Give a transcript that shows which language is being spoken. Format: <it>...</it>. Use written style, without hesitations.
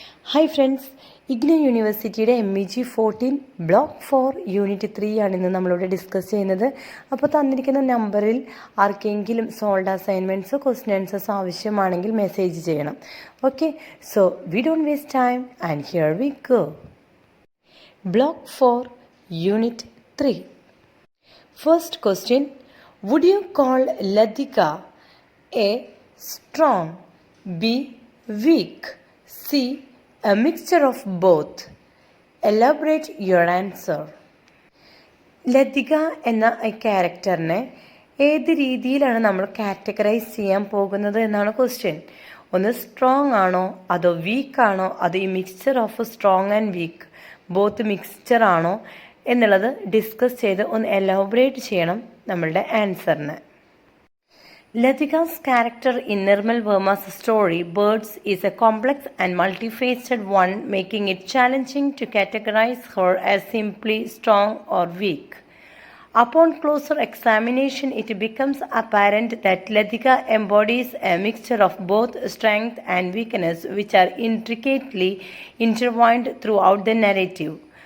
<ml>Hi friends, IGNOU യൂണിവേഴ്സിറ്റിയുടെ MEG 14 block 4 unit 3 ആണ് ഇന്ന് നമ്മളിവിടെ ഡിസ്കസ് ചെയ്യുന്നത്. അപ്പോൾ തന്നിരിക്കുന്ന നമ്പറിൽ ആർക്കെങ്കിലും സോൾഡ് അസൈൻമെൻറ്റ്സോ ക്വസ്റ്റ്യൻ ആൻസേഴ്സോ ആവശ്യമാണെങ്കിൽ മെസ്സേജ് ചെയ്യണം.</ml> <en>Okay, so we don't waste time and here we go. Block 4 unit 3. First question, would you call Latika A strong, B weak, C a mixture of both? Elaborate your answer.</en> <ml>Lathika എന്ന ക്യാരക്ടറിനെ ഏത് രീതിയിലാണ് നമ്മൾ categorise ചെയ്യാൻ പോകുന്നത് എന്നാണ് question. ഒന്ന് strong ആണോ, അതോ വീക്ക് ആണോ, അതോ ഈ mixture of strong and week both mixture ആണോ എന്നുള്ളത് ഡിസ്കസ് ചെയ്ത് ഒന്ന് എലാബറേറ്റ് ചെയ്യണം നമ്മളുടെ ആൻസറിന്.</ml> <en>Latika's character in Nirmal Verma's story, Birds, is a complex and multifaceted one, making it challenging to categorize her as simply strong or weak. Upon closer examination, it becomes apparent that Latika embodies a mixture of both strength and weakness, which are intricately intertwined throughout the narrative.</en>